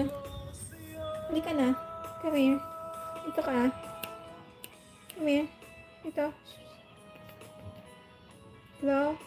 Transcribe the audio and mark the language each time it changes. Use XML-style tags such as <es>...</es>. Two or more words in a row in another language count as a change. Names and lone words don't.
<tl>Halika na.</tl> <en>Come here.</en> <tl>Dito ka.</tl> <en>Come here. Dito. Hello?</en>